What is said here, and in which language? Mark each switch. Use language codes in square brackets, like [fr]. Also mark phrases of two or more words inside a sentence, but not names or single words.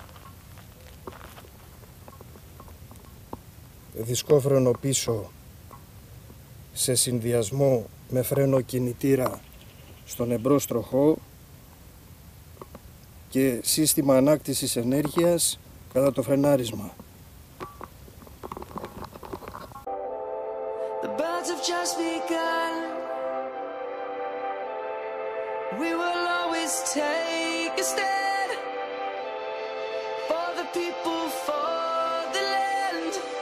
[el] Δισκόφρενο πίσω σε συνδυασμό με φρένο κινητήρα στον εμπρός τροχό και σύστημα ανάκτησης ενέργειας κατά το φρενάρισμα. [en] The birds have just begun. We will always take a stand for the people, for the land.